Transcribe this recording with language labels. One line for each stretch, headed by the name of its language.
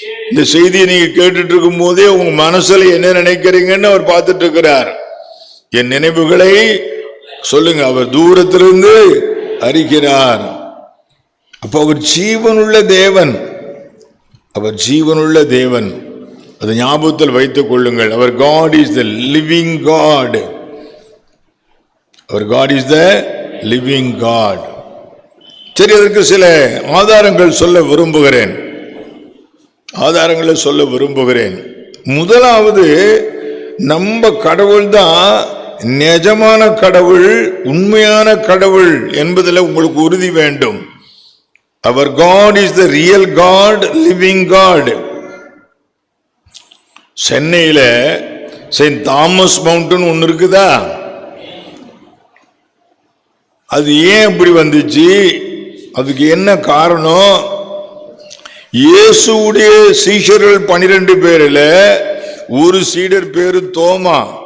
Tamil: இந்த செய்தியை நீங்க கேட்டுட்டு இருக்கும் போதே உங்க மனசுல என்ன நினைக்கிறீங்கன்னு அவர் பார்த்துட்டு இருக்கிறார். என் நினைவுகளை சொல்லுங்க, அவர் தூரத்திலிருந்து அறிகிறார். அப்ப அவர் ஜீவனுள்ள தேவன், அவர் ஜீவனுள்ள தேவன். அதை ஞாபகத்தில் வைத்துக் கொள்ளுங்கள். அவர்
English: God is the living God. அவர் God is the living God.
Tamil: சரி, அதற்கு சில ஆதாரங்கள் சொல்ல விரும்புகிறேன். ஆதாரங்களை சொல்ல விரும்புகிறேன். முதலாவது, நம்ம கடவுள் தான் நிஜமான கடவுள், உண்மையான கடவுள் என்பதில் உங்களுக்கு உறுதி வேண்டும்.
English: Our God is the real God, living God.
Tamil: சென்னையில செயின்ட் தாமஸ் மவுண்டன் ஒன்று இருக்குதா? அது ஏன் இப்படி வந்துச்சு? அதுக்கு என்ன காரணம்? இயேசுடைய சீஷர்கள் 12 பேர்ல ஒரு சீடர் பேரு தோமா.